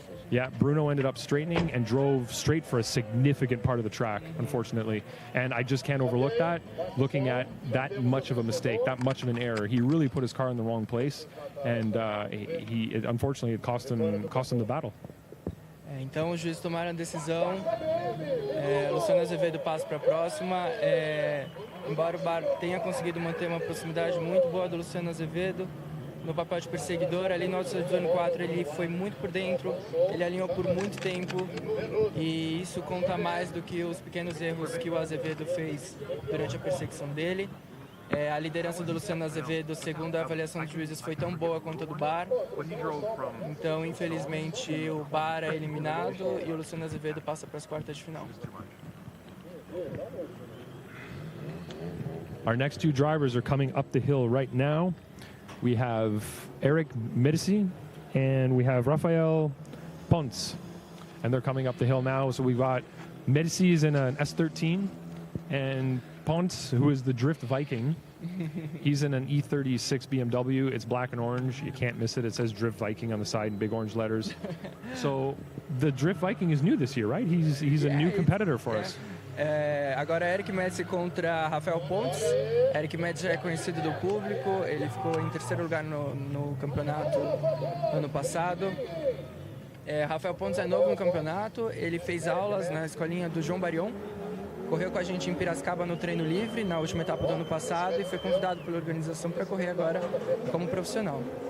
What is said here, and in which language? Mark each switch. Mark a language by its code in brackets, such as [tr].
[en] Yeah, Bruno ended up straightening and drove straight for a significant part of the track, unfortunately. And I just can't overlook that, looking at that much of a mistake, that much of an error. He really put his car in the wrong place, and unfortunately, it cost him the battle. [pt] Então os juízes tomaram a decisão. Luciano Azevedo passa para a próxima. Embora o Bar tenha conseguido manter uma proximidade muito boa do Luciano Azevedo, no papel de perseguidor, ali no outside zone 4 ele foi muito por dentro, ele alinhou por muito tempo, e isso conta mais do que os pequenos erros que o Azevedo fez durante a perseguição dele. A liderança do Luciano Azevedo, segundo a avaliação dos juízes, foi tão boa quanto a do Bar. Então, infelizmente, o Bar é eliminado e o Luciano Azevedo passa para as quartas de final. [en] Our next two drivers are coming up the hill right now. We have Eric Medici and we have Rafael Ponce, and they're coming up the hill now. So we've got Medici is in an S13, and Ponce, who is the Drift Viking, he's in an E36 BMW. It's black and orange. You can't miss it. It says Drift Viking on the side in big orange letters. So the Drift Viking is new this year, right? He's a new competitor for us. [pt] Agora Eric Medici contra Rafael Ponce. Eric Medici é conhecido do público, ele ficou em terceiro lugar no campeonato ano passado. Rafael Ponce é novo no campeonato, ele fez aulas na escolinha do João Barion, correu com a gente em Piracicaba no treino livre na última etapa do ano passado e foi convidado pela organização para correr agora como profissional.